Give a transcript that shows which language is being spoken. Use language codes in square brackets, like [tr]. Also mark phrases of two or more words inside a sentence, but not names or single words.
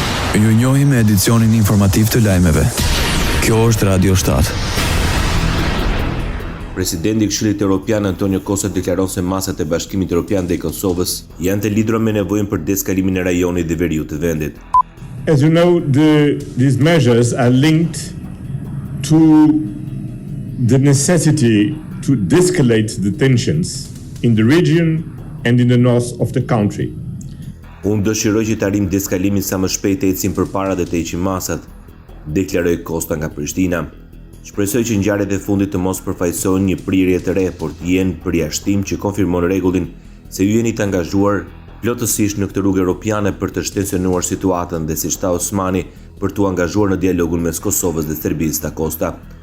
[sq] Ju njohim me edicionin informativ të lajmeve. Kjo është Radio 7. Presidenti i Këshillit Evropian Antonio Costa deklaron se masat e Bashkimit Evropian dhe Kosovës janë të lidhura me nevojën për deskalimin e rajonit dhe veriut të vendit. [en] As you know, these measures are linked to the necessity to de-escalate the tensions in the region and in the north of the country. [sq] Unë dëshiroj që të arrim deskalimin sa më shpejt të ecim përpara dhe të heqim masat, deklaroi Costa nga Prishtina. Shpresoj që ngjarjet e fundit të mos përfaqësojnë një prirje të re, por të jenë përjashtim që konfirmon rregullin se ju jeni të angazhuar plotësisht në këtë rrugë europiane për të shtensionuar situatën dhe siç tha Osmani për t'u angazhuar në dialogun mes Kosovës dhe Serbisë, tha Costa.